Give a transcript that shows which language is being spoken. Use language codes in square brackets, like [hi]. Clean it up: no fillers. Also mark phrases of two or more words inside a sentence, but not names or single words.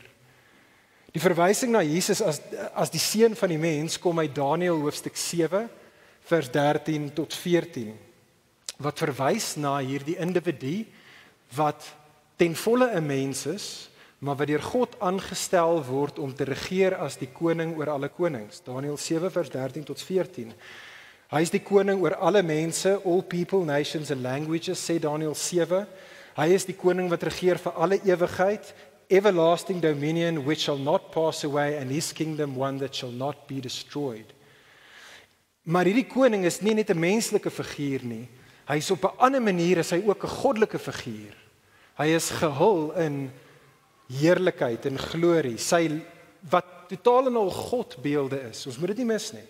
[af] Die verwysing na Jesus as die seun van die mens kom uit Daniël hoofstuk 7 vers 13 tot 14. Wat verwys na hierdie individu wat ten volle 'n mens is, maar wat deur God aangestel word om te regeer as die koning oor alle konings. Daniël 7 vers 13 tot 14. Hy is die koning oor alle mense, [en] all people, nations and languages, [af] sê Daniël 7. Hy is die koning wat regeer vir alle ewigheid, [en] everlasting dominion which shall not pass away and his kingdom one that shall not be destroyed. [af] Maar hierdie koning is nie net 'n menslike figuur nie. Hy is op 'n ander manier is hy ook 'n goddelike figuur. Hy is gehul in heerlikheid en glorie, sy wat totaal en al Godbeelde is. Ons moet dit nie mis nie.